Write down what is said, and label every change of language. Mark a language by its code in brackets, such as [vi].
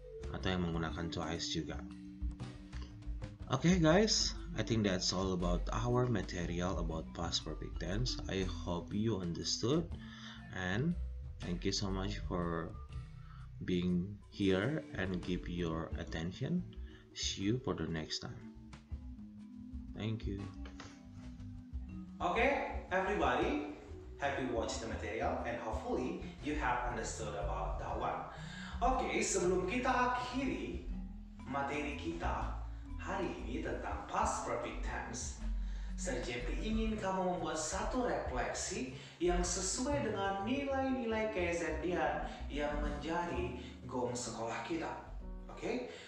[id] Atau yang menggunakan twice juga. [en] Okay guys, I think that's all about our material about past perfect tense. I hope you understood, and thank you so much for being here and give your attention. See you for the next time. Thank you. Okay, everybody, have you watched the material and hopefully you have understood about that one. [id] Okay, sebelum kita akhiri materi kita hari ini tentang past perfect tense, Sir Jeffrey ingin kamu membuat satu refleksi yang sesuai dengan nilai-nilai KSNDian yang menjadi gong sekolah kita. Oke?